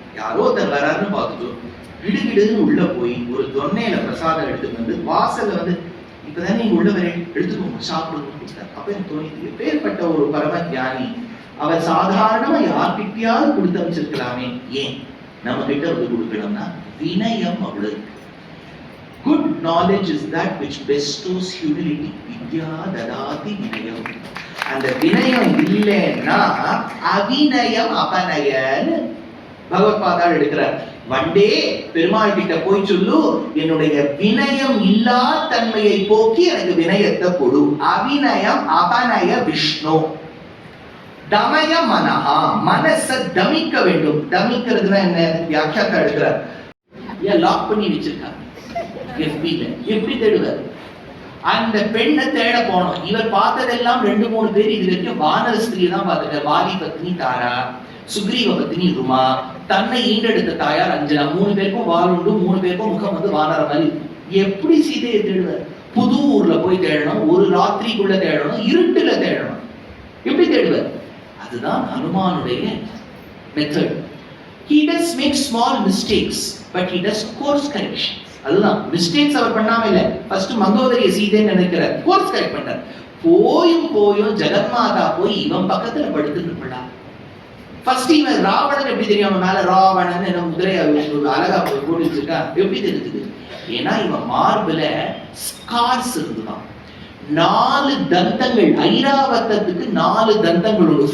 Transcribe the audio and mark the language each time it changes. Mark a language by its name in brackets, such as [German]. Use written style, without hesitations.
[Tamil] யாரோ ஒருத்தர் வராருன்னு பார்த்துட்டு கிடுகிடுன்னு உள்ள போய் ஒரு தொன்னையில பிரசாதம் எடுத்துட்டு வந்து வாசல்ல வந்து இப்பதான் நீங்க உள்ள வர எடுத்துக்கோங்க சாப்பிடுங்க கொடுத்தார். அப்ப எனக்கு தோணிது, எப்பேற்பட்ட ஒரு பரம ஞானி, அவர் சாதாரணமா யார்கிட்டயாவது கொடுத்து அமைச்சிருக்கலாமே, ஏன் நம்ம கிட்ட வந்து கொடுக்கணும்னா வினயம் அவ்வளவு. [English] Good knowledge is that which bestows humility. [Sanskrit] வித்யா ததாதி வினயம். [Tamil] அந்த வினயம் இல்லைன்னா அவிநயம் அபநயன்னு பகவத்பாதால் எடுக்கிறார். வண்டே பெருமாள் கிட்ட போய் சொல்லு, என்னுடைய வினயம் இல்லா தன்மையை போக்கி எனக்கு வினயத்தை கொடு. [Sanskrit] அவிநயம் அபநய விஷ்ணு. தமய மனஹா, [Tamil] மனச தமிக்க வேண்டும். தமிக்கிறதுனா என்ன? வியாக்கியாத்தா எடுக்கிறார். ஏன் லாக் பண்ணி வச்சிருக்காங்க FB-ல, எப்படி தேடுவார்? அந்த பெண்ணை தேட போனோம். இவர் பார்த்ததெல்லாம் 2-3 பேர். இது வரைக்கும் வானர ஸ்திரீ தான் பார்த்துட்டார். வாலி பத்னி தாரா, சுக்ரீவ பத்னி ருமா, தன்னை ஈண்டெடுத்த தாயார் அஞ்சனா. 3 பேருக்கும் வால் உண்டு, 3 பேருக்கும் முகம் வந்து வானர மாதிரி. எப்படி சீதையை தேடுவார்? புது ஊர்ல போய் தேடணும், ஒரு ராத்திரிக்குள்ள தேடணும், இருட்டுல தேடணும். எப்படி தேடுவார்? அதுதான் ஹனுமானுடைய method. [English] He does make small mistakes, but he does course corrections. [Tamil] அதுதான் மிஸ்டேக்ஸ் அவர் பண்ணாம இல்ல. ஃபர்ஸ்ட் மங்கோதரிய சீதைன்னு நினைக்கிறார், கோர்ஸ் கரெக்ட் பண்றார். போயும் ஜெகன்மாதா போய் இவன் பக்கத்துல படுத்துட்டு இருப்பா. ஃபர்ஸ்ட் இவன் ராவணன் எப்படி தெரியும்? மேல ராவணன் என்ன முதிரை அழகா போட்டு வச்சிருக்கா, எப்படி தெரிஞ்சுது? ஏன்னா இவன் மார்புல ஸ்கார்ஸ் இருந்துதான். 4 தந்தங்கள், ஐராவதத்துக்கு 4 தந்தங்கள் உண்டு.